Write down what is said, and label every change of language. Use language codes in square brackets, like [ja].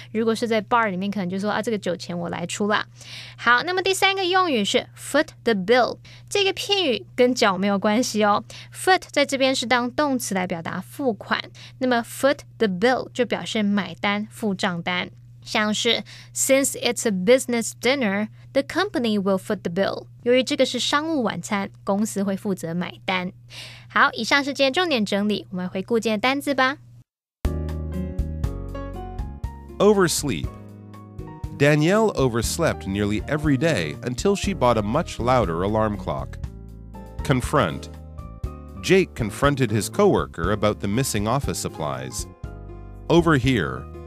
[zh] 如果是在 bar 里面可能就说这个酒钱我来出啦。好，那么第三个用语是 foot the bill， 这个片语跟脚没有关系哦。 foot 在这边是当动词来表达付款，那么 foot the bill 就表示买单付账单。像是 [en] Since it's a business dinner, the company will foot the bill. [zh] 由于这个是商务晚餐，公司会负责买单。好，以上是今天重点整理，我们回顾今天的单字吧。 [en] Oversleep. Danielle overslept nearly every day until she bought a much louder alarm clock. Confront. Jake confronted his coworker about the missing office supplies. Overhear.